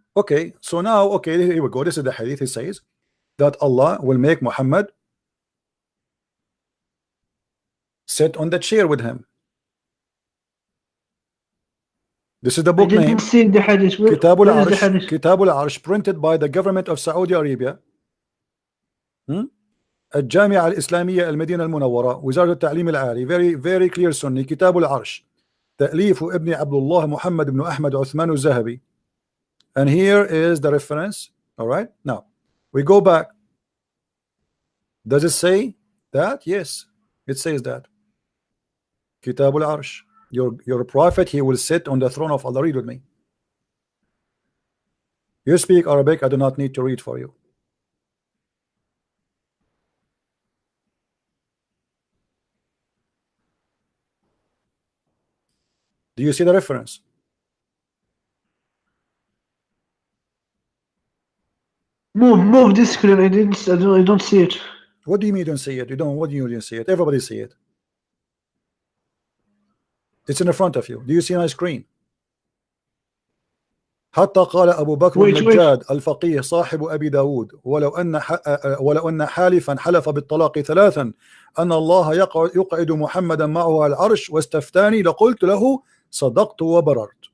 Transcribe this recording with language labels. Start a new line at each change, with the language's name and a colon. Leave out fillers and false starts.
English: Okay, so now here we go. This is the hadith. He says that Allah will make Muhammad sit on the chair with him. This is the book name Kitabul Arsh, Kitabul Arsh, printed by the government of Saudi Arabia.
Arabic: الجامعة الإسلامية المدينة المنورة وزارة التعليم العالي.
English: very clear Sunni.
Arabic: كتاب العرش تأليف ابن عبد الله محمد بن أحمد عثمان الذهبي.
English: And here is the reference. All right, now we go back. Does it say that? Yes, it says that. كتاب العرش. Your prophet he will sit on the throne of Allah. Read with me. You speak Arabic. I do not need to read for you. Do you see the reference? Move this screen. I don't see it. What do you mean you don't see it? What do you mean you don't see it? Everybody see it. It's in the front of you. Do you see my screen?
Arabic: حتى قال أبو بكر
English: Wait.
Arabic: النجاد الفقيه صاحب أبي داود ولو أن حالفا حلف بالطلاق ثلاثا أن الله يقعد محمدا معه على العرش واستفتاني لقلت له صدقت وبررت.